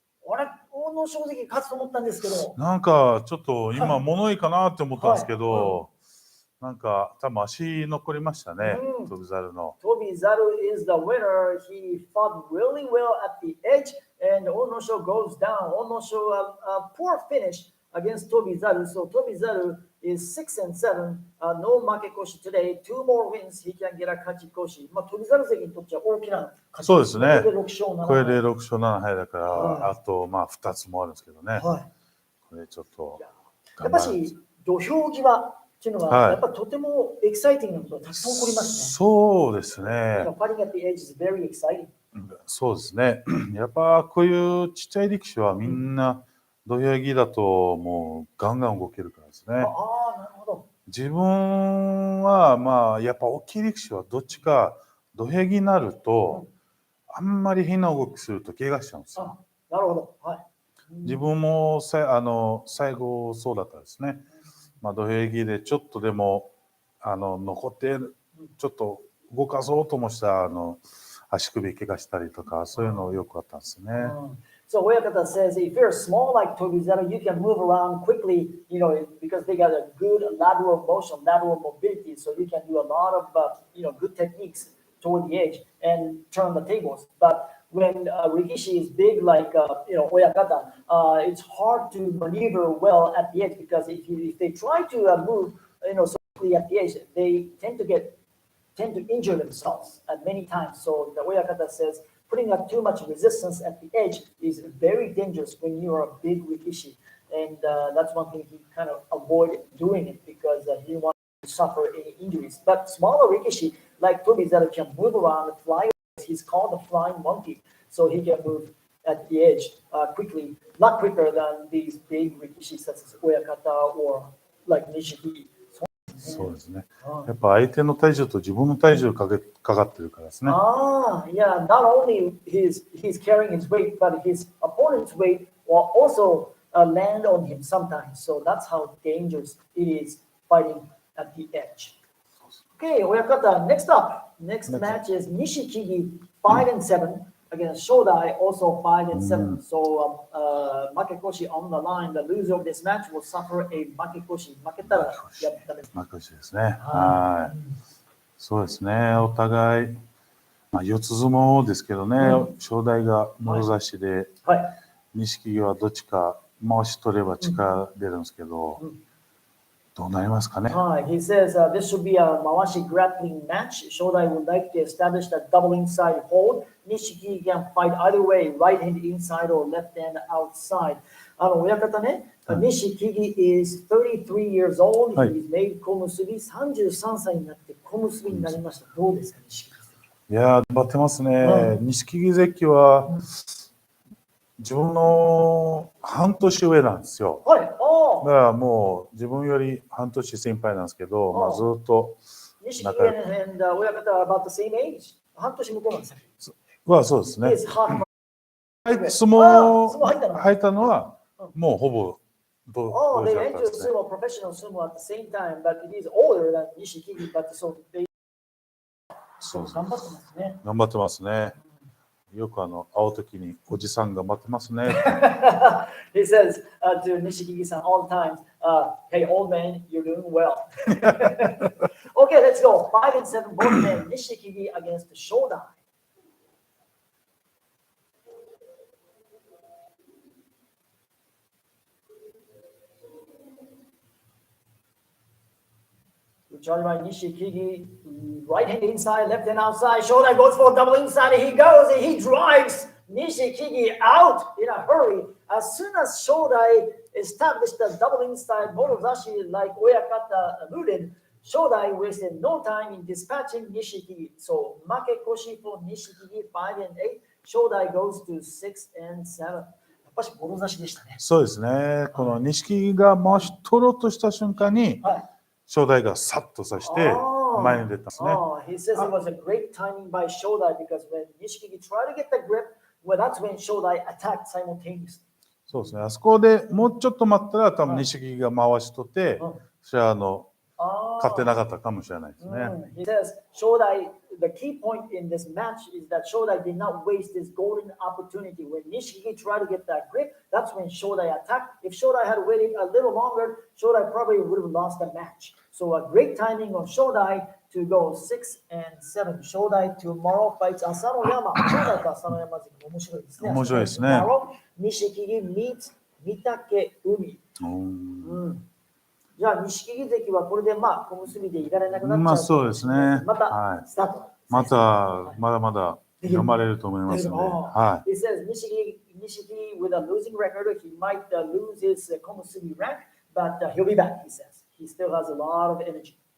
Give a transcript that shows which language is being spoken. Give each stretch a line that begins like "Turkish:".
Japanese: 大野正直勝つと思ったんですけど。なんかちょっと今物いいかなって思ったんですけど、なんか多分足残りましたね。 Tobizaruの。
English: Tobizaru is the winner. He fought really well at the edge. And Onosho goes down. Onosho a poor finish against Tobizaru. So Tobizaru is 6-7. No makekoshi today. 2 more wins. He can get a kachikoshi.
Japanese: まあTobizaru関にとっては大きな勝ち。そうですね。これで 6 勝7敗だから、あとまあ2つもあるんですけどね。これちょっとやっぱし土俵際っていうのはやっぱとてもエキサイティングなことがたくさん起こりますね。そうですね。
English: Fighting at the edge is very exciting.
Japanese: そうですね。やっぱこういうちっちゃい力士はみんな土俵際だともうガンガン動けるからですね。なるほど。自分はまあやっぱ大きい力士はどっちか土俵際になるとあんまり変な動きすると怪我しちゃうんですよ。なるほど。はい。自分も最後そうだったですね。まあ土俵際でちょっとでも残ってちょっと動かそうともした足首怪我したりとか、そういうのよくあったんですね。
English: So Oyakata says, if you're small like Tobizero, you can move around quickly, because they got a good lateral motion, lateral mobility, so you can do a lot of, good techniques toward the edge and turn the tables. But when Rikishi is big like, Oyakata, it's hard to maneuver well at the edge because if they try to move, so quickly at the edge, they tend to injure themselves many times. So the Oyakata says, putting up too much resistance at the edge is very dangerous when you are a big Rikishi. And that's one thing he kind of avoided doing it because he didn't want to suffer any injuries. But smaller Rikishi, like Tobizero, can move around and fly. He's called the flying monkey. So he can move at the edge quickly, not quicker than these big Rikishi such as Oyakata or like Nishiki.
Japanese: そうですね。やっぱ相手の体重と自分の体重かかってるからですね。
English: Yeah, not only he's carrying his weight, but his opponent's weight will also land on him sometimes. So that's how dangerous it is fighting at the edge. Okay, Oyakata, next match is Nishikigi 5-7 against Shodai, also 5-7. So Makekoshi on the line. The loser of this match will suffer a Makekoshi.
Japanese: 負けたらやったです。 Makuuchiですね。はい。そうですね。お互い、四つ相撲ですけどね、正代がもろ差しで、錦木はどっちか回し取れば力出るんですけど、どうなりますかね。
English: He says this should be a Mawashi grappling match. Shodai would like to establish that double inside hold. Nishiki can fight either way, right hand inside or left hand outside.
Japanese: 親方ね、
English: Nishikigi is 33 years old. He's made
Japanese: 小結び33歳になって小結びになりました。どうですか、錦木関。いやー、頑張ってますね。錦木関は自分の半年上なんですよ。だからもう自分より半年先輩なんですけど、ずっと仲良く。親方は
English: about the same age.
Japanese: 半年向こうなんですよ。そうですね。相撲入ったのはもうほぼ同時だったんですね。
English: professional sumo at the same time, but he is older than Nishikigi, but so they
Japanese: 頑張ってますね。頑張ってますね。よく会うときにおじさん頑張ってますね。
English: He says to Nishikigi-san all the time, "Hey, old man, you're doing well." Okay, let's go. 5-7 both men. Nishikigi against Shodai. Charged by Nishikigi, right hand inside, left hand outside. Shodai goes for a double inside, and he goes and he drives Nishikigi out in a hurry. As soon as Shodai established the double inside morozashi like Oyakata alluded, Shodai wasted no time in dispatching Nishikigi. So Makekoshi for Nishikigi 5-8. Shodai goes to 6-7.
Japanese: やっぱりもろ差しでしたね。そうですね。この錦木が回し取ろうとした瞬間に、正代がさっと刺して前に出たんですね。
English: He says it was a great timing by Shodai because when Nishikigi tried to get the grip, well, that's when Shodai attacked simultaneously.
Japanese: そうですね。あそこでもうちょっと待ったら多分錦木が回し取って、それは勝てなかったかもしれないですね。
English: He says Shodai, the key point in this match is that Shodai did not waste this golden opportunity. When Nishikigi tried to get that grip, that's when Shodai attacked. If Shodai had waited a little longer, Shodai probably would have lost the match. So a great timing on Shodai to go 6-7. Shodai tomorrow fights ASANOYAMA.
Japanese: Shodai とASANOYAMA面白いですね。面白いですね。
English: Nishikigi meets MITAKEUMI.
Japanese: じゃあ錦木関はこれで小結びでいられなくなっちゃう。そうですね。またスタート。まだまだ頑張れると思いますので。はい。
English: He says Nishiki with a losing record, he might lose his komusubi rank, but he'll be back. He says he still has a lot of energy.